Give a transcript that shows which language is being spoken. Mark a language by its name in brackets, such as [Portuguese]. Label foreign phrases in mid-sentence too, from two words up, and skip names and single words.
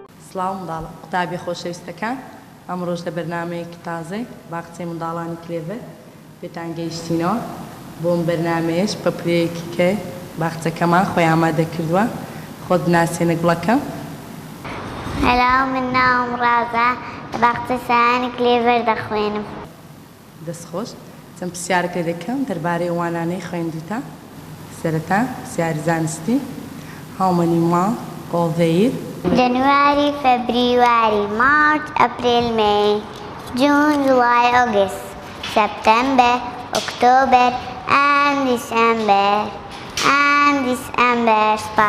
[Central Kurdish] سڵاو منداڵە قوتابی خۆشەویستەکان ئەمڕۆژ لە بەرنامەیەکی تازەی باخچەی منداڵانی کلێڤەر پێتان گەیشتینەوە بۆم بەرنامەیەش بە پلەیەکی کە باخچەکەمان خۆی ئامادە کردووە خۆت بناسێنە گوڵەکەم. هەلو من ناوم ڕازە لە باخچەی سایانی کلێڤەر دەخوێنم. دەستخۆش چەند پرسیارەکە دەکەم دەربارەی ئەوانانەی خوێندووتە. سەرەتا پرسیاری زانستی [English] How many months all the year? January, February, March, April, May, June, July, August, September, October, and December. And December pass.